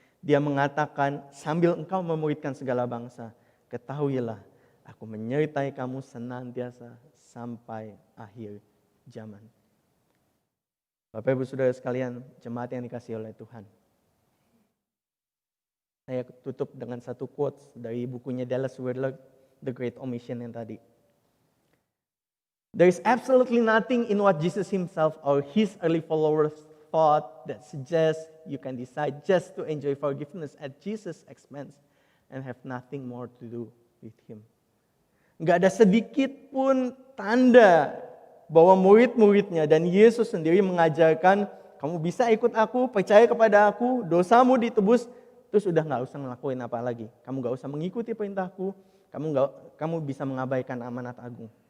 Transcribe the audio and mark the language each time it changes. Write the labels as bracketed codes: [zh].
[id] Dia mengatakan, sambil engkau memuridkan segala bangsa, ketahuilah, aku menyertai kamu senantiasa sampai akhir zaman. Bapak Ibu Saudara sekalian, jemaat yang dikasihi oleh Tuhan. Saya tutup dengan satu quotes dari bukunya Dallas Willard, The Great Omission yang tadi. [en] There is absolutely nothing in what Jesus himself or his early followers thought that suggests you can decide just to enjoy forgiveness at Jesus' expense and have nothing more to do with him. [id] Gak ada sedikit pun tanda bahwa murid-muridnya dan Yesus sendiri mengajarkan, kamu bisa ikut aku, percaya kepada aku, dosamu ditebus, terus udah gak usah ngelakuin apa lagi. Kamu gak usah mengikuti perintahku, kamu bisa mengabaikan amanat agung.